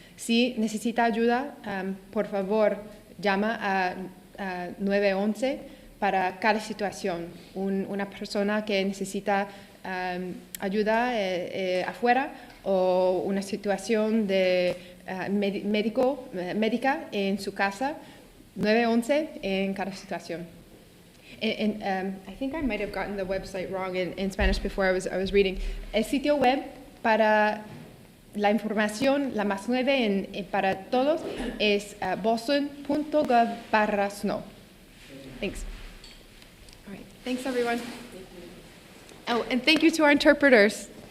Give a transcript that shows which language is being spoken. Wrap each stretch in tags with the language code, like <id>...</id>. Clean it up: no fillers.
<es>Si necesita ayuda, por favor, llama a 911 para cada situación. Una persona que necesita ayuda afuera o una situación de médica en su casa, 911 en cada situación.</es> <en>I think I might have gotten the website wrong in Spanish before I was reading.</en> <es>El sitio web para la información, la más nueva para todos, es boston.gov/snow.</es> <en>Thanks. All right. Thanks, everyone. Oh, and thank you to our interpreters.</en>